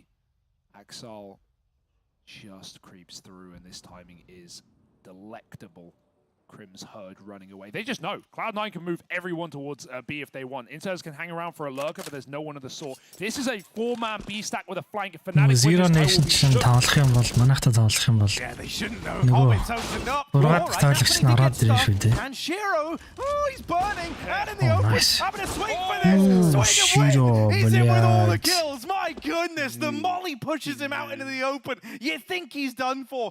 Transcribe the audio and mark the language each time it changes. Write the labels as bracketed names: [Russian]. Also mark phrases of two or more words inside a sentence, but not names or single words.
[English] Axel just creeps through, and this timing is delectable. Crim's Herd running away. They just know. Cloud9 can move everyone towards B if they want. Inters can hang around for a lurker, but there's no one of the sort. This is a 4-man B stack with a flank. Fnatic [Mongolian] Zero Nation тоглох юм бол манайхтай тоглох юм бол [English] yeah, they shouldn't know. Hobbit's opened up. And Shiro, oh, he's burning out in the open. Nice. Having a swing for this. Swing Shiro, He's in with all the kills. My goodness, the molly pushes him out into the open. You think he's done for.